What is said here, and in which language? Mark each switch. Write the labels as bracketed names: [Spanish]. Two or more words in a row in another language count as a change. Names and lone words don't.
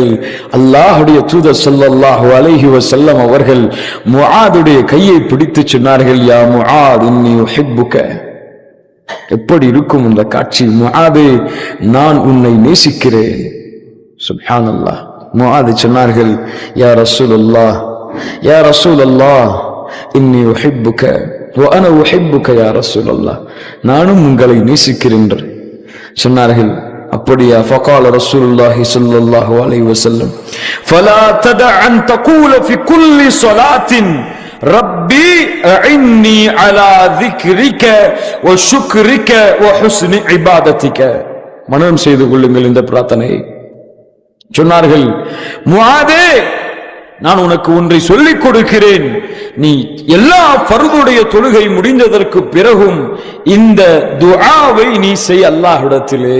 [Tamil] அல்லாஹ்வுடைய தூதர் ஸல்லல்லாஹு அலைஹி வஸல்லம் அவர்கள் முஆதுடைய கையை பிடித்து சொன்னார்கள், [Arabic] يا معاذ إني أحبك. [Tamil] எப்படி இருக்கும் இந்த காட்சி? முஆதே, நான் உன்னை நேசிக்கிறேன். [Arabic] சுப்ஹானல்லாஹ். முஆத் சொன்னார்கள், يا رسول الله، يا رسول الله إني أحبك وأنا أحبك يا رسول الله, [Tamil] நானும் உங்களை நேசிக்கிறேன் சொன்னார்கள். அப்படியா? [Arabic] فقال رسول الله صلى الله عليه وسلم فلا تدع أن تقول في كل صلاة ربي أعني على ذكرك وشكرك وحسن عبادتك. [Tamil] மனனம் செய்து கொள்ளுங்கள் இந்த பிரார்த்தனை. சொன்னார்கள், முஆதே, நான் உனக்கு ஒன்றை சொல்லிக் கொடுக்கிறேன். நீ எல்லா ஃபர்துடைய தொழுகை முடிந்ததற்கு பிறகும் இந்த துஆவை நீ செய் அல்லாஹ்விடத்திலே.